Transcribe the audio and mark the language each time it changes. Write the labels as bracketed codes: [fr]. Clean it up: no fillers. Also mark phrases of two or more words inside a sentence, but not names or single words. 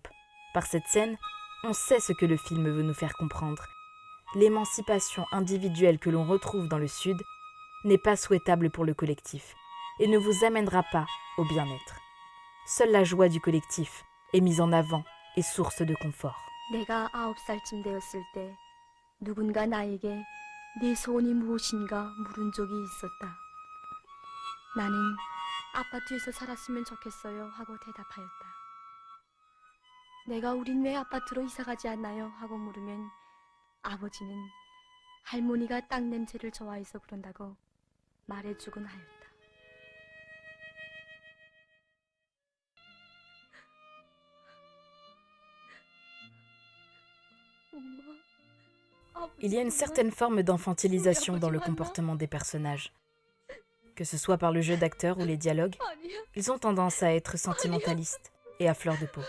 [fr] Par cette scène, on sait ce que le film veut nous faire comprendre. L'émancipation individuelle que l'on retrouve dans le Sud n'est pas souhaitable pour le collectif et ne vous amènera pas au bien-être. Seule la joie du collectif est mise en avant et source de confort. [ko] 내가 9살쯤 되었을 때 누군가 나에게 네 소원이 무엇인가 물은 적이 있었다. 나는 아파트에서 살았으면 좋겠어요 하고 대답하였다. 내가 우린 왜 아파트로 이사가지 않나요? 하고 물으면 아버지는 할머니가 땅 냄새를 좋아해서 그런다고 말해주곤 하였다. [fr] Il y a une certaine forme d'infantilisation dans le comportement des personnages. Que ce soit par le jeu d'acteurs ou les dialogues, ils ont tendance à être sentimentalistes et à fleur de peau.